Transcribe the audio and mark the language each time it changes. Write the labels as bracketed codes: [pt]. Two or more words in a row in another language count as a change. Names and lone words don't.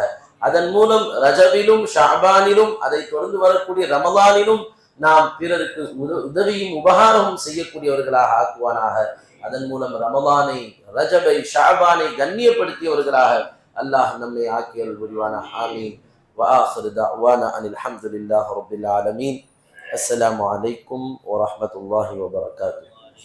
[ta] அதன் மூலம் ரஜபிலும் ஷஅபானிலும் அதை தொடர்ந்து வரக்கூடிய ரமலானிலும் நாம் பிறருக்கு உதவியும் உபகாரமும் செய்யக்கூடியவர்களாக ஆக்குவானாக. அதன் மூலம் ரமலானை, ரஜபை, ஷஅபானை கண்ணியப்படுத்தியவர்களாக அல்லாஹ் நம்மை ஆக்கி அருள் புரிவானாக. ஆமீன். [ar] وآخر دعوانا أن الحمد لله رب العالمين. السلام عليكم ورحمة الله وبركاته.